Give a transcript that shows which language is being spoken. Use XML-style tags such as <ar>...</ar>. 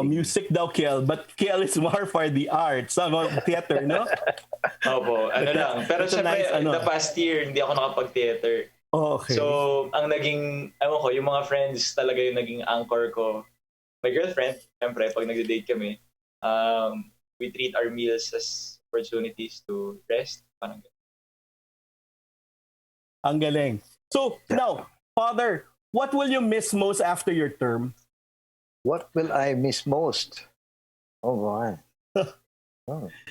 <en>Music daw, Quiel, but Quiel is more for the arts, theater, no?</en> <tl>Opo, ano lang. Pero</tl> <en>It's a</en> <tl>syempre,</tl> <en>nice, the past year,</en> <tl>hindi ako nakapag-theater.</tl> <en>Okay.</en> <tl>So, ang naging, ewan ko, yung mga friends talaga yung naging anchor ko.</tl> <en>My girlfriend, syempre,</en> <tl>pag nag-date kami,</tl> <en>we treat our meals as opportunities to rest.</en> <tl>Parang Ang galing.</tl> <en>So, now, Father, what will you miss most after your term? What will I miss most? Oh my. Oh.</en>